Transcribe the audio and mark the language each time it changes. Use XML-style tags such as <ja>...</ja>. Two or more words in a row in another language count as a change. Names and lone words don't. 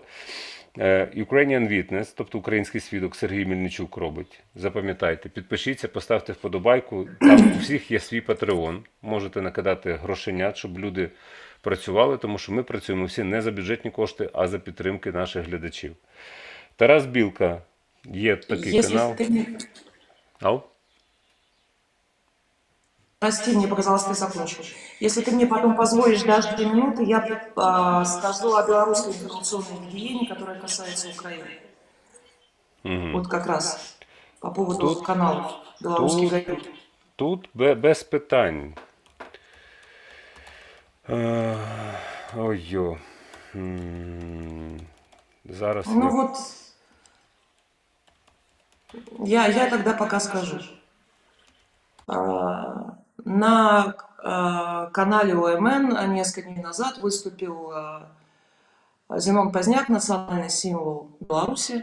<uk>Ukrainian Witness, тобто український свідок, Сергій Мельничук робить. Запам'ятайте, підпишіться, поставте вподобайку. Там у всіх є свій Patreon. Можете накидати грошенят, щоб люди працювали, тому що ми працюємо всі не за бюджетні кошти, а за підтримки наших глядачів. Тарас Білка, є такий канал. Ау?</uk> <ru>Прости, мне показалось, ты закончил. Если ты мне потом позволишь даже 2 минуты, я скажу о белорусской информационной гигиене, которая касается Украины. Вот как раз по поводу каналов «Белорусский гайд».</ru> <uk>Тут без питань. Ой-йо. Зараз...</uk> <ru>Ну вот, я тогда пока скажу. На канале ОМН несколько дней назад выступил Зенон Поздняк, национальный символ Беларуси.</ru>